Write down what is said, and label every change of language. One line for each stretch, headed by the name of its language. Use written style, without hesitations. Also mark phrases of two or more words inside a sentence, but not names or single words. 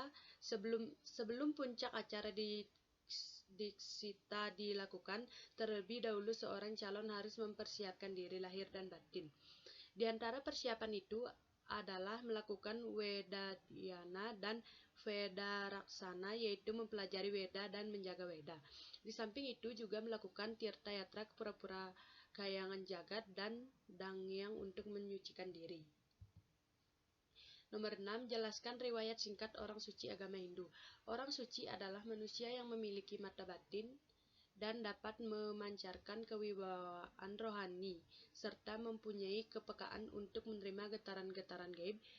Indonesian: Sebelum puncak acara di Diksita dilakukan, terlebih dahulu seorang calon harus mempersiapkan diri lahir dan batin. Di antara persiapan itu adalah melakukan Wedadhyana dan Vedaraksana, yaitu mempelajari Weda dan menjaga Weda. Di samping itu juga melakukan Tirtayatra ke pura-pura kayangan jagat dan dangyang untuk menyucikan diri. Nomor 6. Jelaskan riwayat singkat orang suci agama Hindu. Orang suci adalah manusia yang memiliki mata batin dan dapat memancarkan kewibawaan rohani, serta mempunyai kepekaan untuk menerima getaran-getaran gaib.